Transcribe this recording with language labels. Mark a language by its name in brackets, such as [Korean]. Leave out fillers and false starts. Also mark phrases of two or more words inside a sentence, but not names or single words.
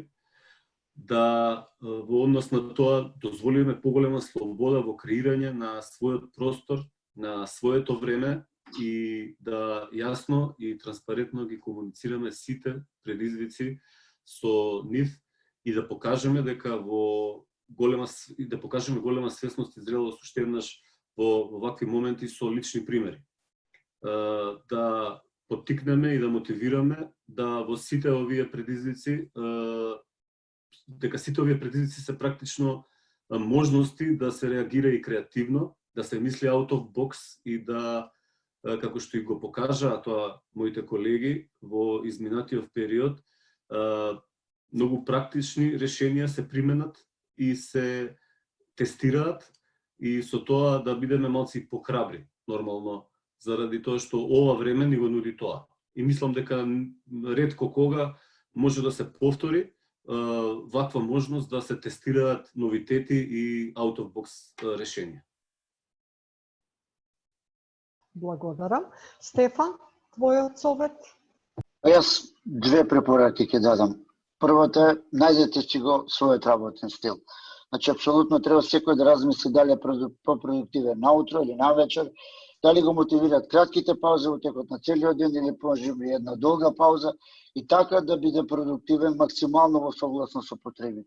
[Macedonian] да во однос на тоа дозволиме поголема слобода во креирање на својот простор, на своето време и да јасно и транспарентно ги комуницираме сите предизвици со нив и да покажеме дека да покажеме голема свесност и зрелост уште еднаш во вакви моменти со лични примери. Да поттикнеме и да мотивираме да во сите овие предизвици дека сите овие предизвици се практично можности да се реагира и креативно, да се мисли [English] out of box [Macedonian] и да како што и го покажаа тоа моите колеги во изминатиот период, многу практични решенија се применат и се тестираат и со тоа да бидеме малци похрабри, нормално, заради тоа што ова време ни го нуди тоа. И мислам дека ретко кога може да се повтори ваква можност да се тестираат новитети и [English] out of box [Macedonian] решенија. Благодарам. Стефан, твојот совет? Јас две препораки ќе дадам. Првата е, најдете си го својот работен стил. Значи, апсолутно треба секој да размисли дали е по-продуктивен наутро или навечер, дали го мотивират кратките паузи во текот на целиот ден или може би една долга пауза и така да биде продуктивен максимално во согласно со потребите.